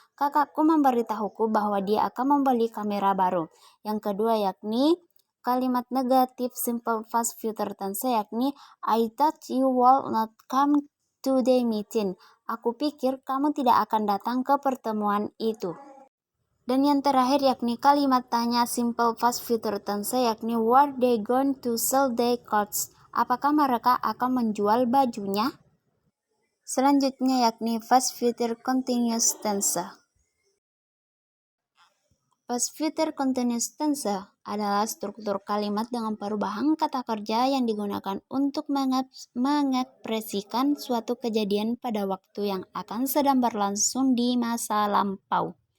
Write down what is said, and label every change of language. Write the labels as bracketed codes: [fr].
[id] Kakakku memberitahuku bahwa dia akan membeli kamera baru. Yang kedua yakni kalimat negatif simple past future tense yakni [en] I thought you will not come to the meeting. [id] Aku pikir kamu tidak akan datang ke pertemuan itu. Dan yang terakhir yakni kalimat tanya simple past future tense yakni [en] were they going to sell their clothes? [id] Apakah mereka akan menjual bajunya? Selanjutnya yakni past future continuous tense. Past future continuous tense adalah struktur kalimat dengan perubahan kata kerja yang digunakan untuk mengekspresikan suatu kejadian pada waktu yang akan sedang berlangsung di masa lampau.